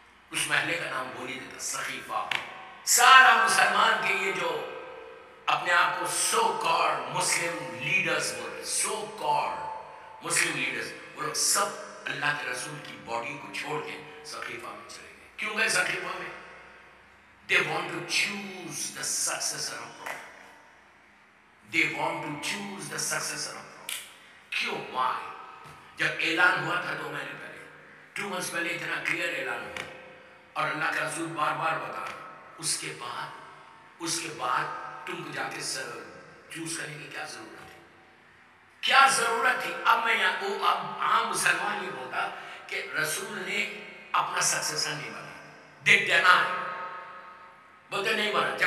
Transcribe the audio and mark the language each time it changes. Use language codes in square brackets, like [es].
[ur] اس محلے کا نام بولی دیتا سقیفہ. سارا مسلمان کے یہ جو اپنے آپ کو [en] so called Muslim leaders [ur] بول رہے، سو کالڈ مسلم لیڈرز، وہ لوگ سب اللہ کے رسول کی باڈی کو چھوڑ کے سقیفہ میں چلے گئے. کیوں گئے سقیفہ میں؟ [en] They want to choose the successor of prophet. They want to choose the successor of prophet. [ur] کیوں؟ [en] why؟ [ur] جب اعلان ہوا تھا 2 مہینے پہلے، 2 months پہلے اتنا کلیئر اعلان ہوا اور اللہ کا رسول بار بار بتا رہا. اس کے بعد تم کو جا کے چوز کرنے کی کیا ضرورت ہے؟ کیا ضرورت تھی؟ اب عام مسلمان یہ بولتا کہ رسول نے اپنا سکسیسر نہیں بنا، دیکھ دینا ہے، بولتے نہیں بنا.